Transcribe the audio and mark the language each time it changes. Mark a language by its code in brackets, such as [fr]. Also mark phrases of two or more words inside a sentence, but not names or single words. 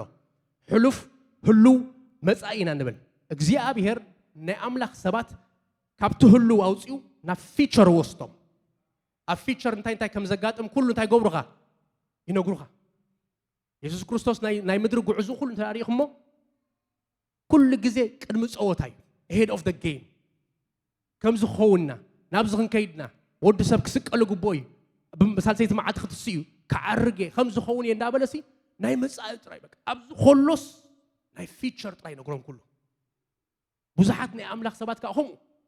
[ti] ሕሉፍ ህሉው መጻኢ ኢና ንብል እግዚኣብሔር ናይ ኣምላኽ ሰባት ካብቲ ህሉው ኣውፅኡ ናብ ፊቸር ወስዶም ኣብ ፊቸር እንታይ ከም ዘጋጥም ኩሉ እንታይ ገብሩኻ ይነግሩኻ ኢየሱስ ክርስቶስ ናይ ምድሪ ጉዕዙ ኩሉ ተሪኽሞ ኩሉ ግዜ ቅድሚ ጸወታይ [en] ahead of the game [ti] ከም ዝኸውና ናብ ዝኽንከይድና ወዲ ሰብ ክስቀል ግቦ እዩ ብሳልሰይቲ መዓልቲ ክትስዩ ክዓርጌ ከም ዝኸውን እየ እንዳበለሲ ናይ መጻኢ ጥራይ በቃ ኣብዚ ኸሎስ ናይ ፊቸር ጥራይ ነግሮም ኩሉ ብዙሓት ናይ ኣምላኽ ሰባት ከዓ ከምኡ